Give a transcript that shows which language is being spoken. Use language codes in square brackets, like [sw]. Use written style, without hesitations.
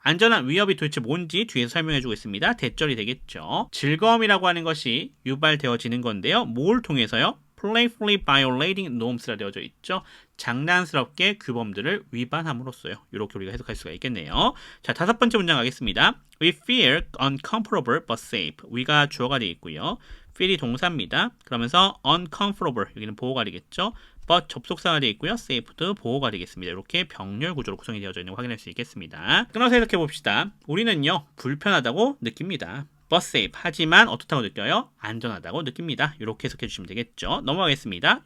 [ko] 안전한 위협이 도대체 뭔지 뒤에서 설명해주고 있습니다. 대절이 되겠죠. 즐거움이라고 하는 것이 유발되어지는 건데요. 뭘 통해서요? [en] playfully violating norms [ko] 라 되어져 있죠. 장난스럽게 규범들을 위반함으로써요. 이렇게 우리가 해석할 수가 있겠네요. 자, 다섯 번째 문장 가겠습니다. [en] We feel uncomfortable but safe. [ko] we가 주어가 되어 있고요. feel이 동사입니다. 그러면서 uncomfortable 여기는 보호가 되겠죠. but 접속사가 되어 있고요. safe도 보호가 되겠습니다. 이렇게 병렬 구조로 구성이 되어져 있는 거 확인할 수 있겠습니다. 끊어서 해석해 봅시다. 우리는요 불편하다고 느낍니다. [en] but safe. [ko] 하지만 어떻다고 느껴요? 안전하다고 느낍니다. 이렇게 해석해 주시면 되겠죠. 넘어가겠습니다.